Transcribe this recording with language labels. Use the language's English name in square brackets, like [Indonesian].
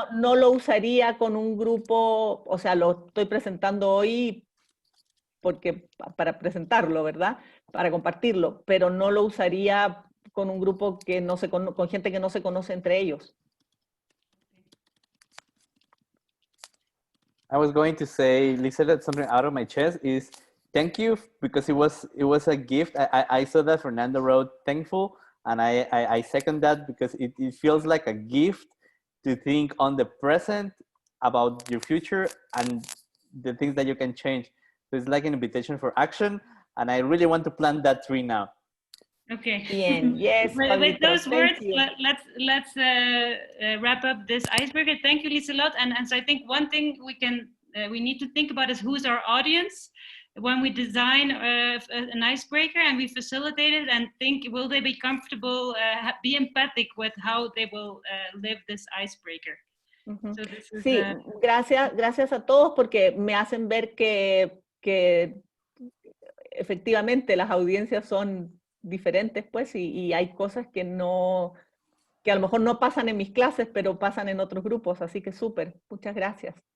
[Spanish] no lo usaría con un grupo, o sea, lo estoy presentando hoy porque para presentarlo, ¿verdad? Para compartirlo, pero no lo usaría con un grupo que no se con gente que no se conoce entre ellos. [English] I was going to say, Lisa, that something out of my chest is thank you, because it was a gift. I saw that Fernando wrote thankful, and I second that, because it feels like a gift to think on the present about your future and the things that you can change. So it's like an invitation for action, and I really want to plant that tree now. Okay. [Spanish] Bien, [English] yes. With those words, let's wrap up this icebreaker. Thank you, Liselot. And so I think one thing we need to think about is who's our audience when we design an icebreaker and we facilitate it, and think, will they be comfortable, be empathic with how they will live this icebreaker. So this is, [Spanish] sí, gracias a todos, porque me hacen ver que efectivamente las audiencias son diferentes, pues, y hay cosas que a lo mejor no pasan en mis clases, pero pasan en otros grupos, así que súper, muchas gracias.